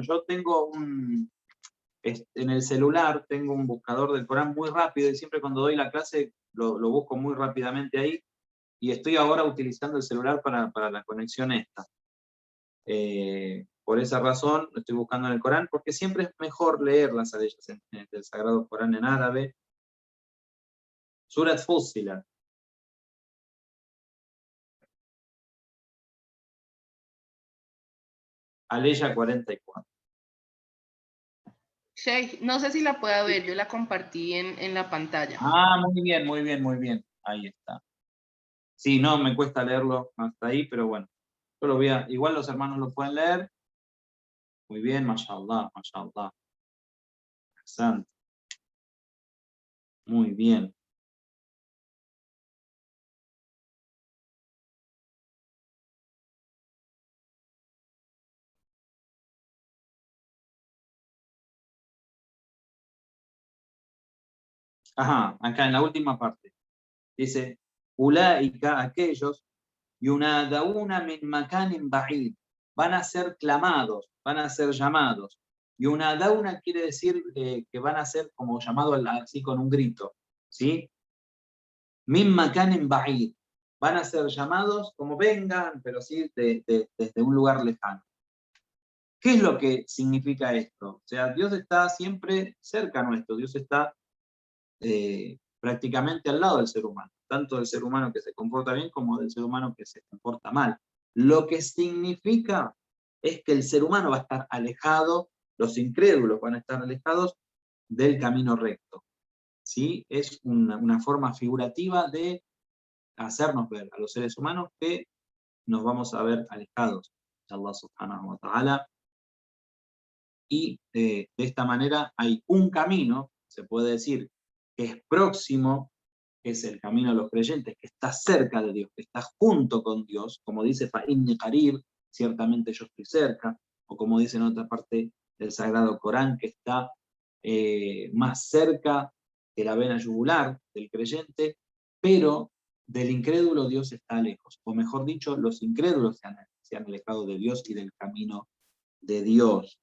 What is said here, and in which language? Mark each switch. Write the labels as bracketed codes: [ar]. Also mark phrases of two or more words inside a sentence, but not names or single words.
[es] Yo tengo en el celular, tengo un buscador del Corán muy rápido y siempre cuando doy la clase lo busco muy rápidamente ahí. Y estoy ahora utilizando el celular para la conexión esta. Por esa razón lo estoy buscando en el Corán, porque siempre es mejor leer las aleyas del Sagrado Corán en árabe. Surat Fussilat. Aleya 44. Shay, no sé si la pueda ver, yo la compartí en la pantalla. Ah, muy bien, muy bien, muy bien. Ahí está. Sí, no, me cuesta leerlo hasta ahí, pero bueno. Yo lo voy igual los hermanos lo pueden leer. Muy bien, mashallah, mashallah. Excelente. Muy bien. Ajá, acá en la última parte. Dice: [ar] Ulaika, aquellos, ينادون من مكان بعيد. [es] Van a ser clamados, van a ser llamados. Yunadauna quiere decir que van a ser como llamados así con un grito. ¿Sí? [ar] من مكان بعيد. [es] van a ser llamados como vengan, pero sí desde un lugar lejano. ¿Qué es lo que significa esto? O sea, Dios está siempre cerca nuestro, Dios está prácticamente al lado del ser humano, tanto del ser humano que se comporta bien como del ser humano que se comporta mal. Lo que significa es que el ser humano va a estar alejado, los incrédulos van a estar alejados del camino recto. ¿Sí? Es una forma figurativa de hacernos ver a los seres humanos que nos vamos a ver alejados de [ar] الله سبحانه وتعالى. [es] Y de esta manera hay un camino, se puede decir, que es próximo, que es el camino de los creyentes, que está cerca de Dios, que está junto con Dios, como dice [ar] فإني قريب, [es] ciertamente yo estoy cerca, o como dice en otra parte del Sagrado Corán, que está más cerca que la vena yugular del creyente, pero del incrédulo Dios está lejos, o mejor dicho, los incrédulos se han alejado de Dios y del camino de Dios.